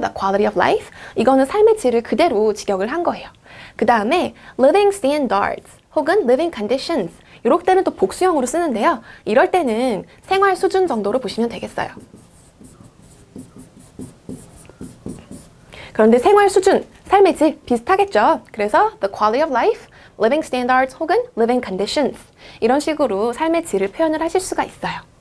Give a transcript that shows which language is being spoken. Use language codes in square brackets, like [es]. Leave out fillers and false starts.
[en] The quality of life. [ko] 이거는 삶의 질을 그대로 직역을 한 거예요. 그 다음에 [en] living standards 혹은 living conditions. [ko] 이럴 때는 또 복수형으로 쓰는데요. 이럴 때는 생활 수준 정도로 보시면 되겠어요. 그런데 생활 수준, 삶의 질 비슷하겠죠. 그래서 [en] the quality of life, living standards 혹은 living conditions [ko] 이런 식으로 삶의 질을 표현을 하실 수가 있어요.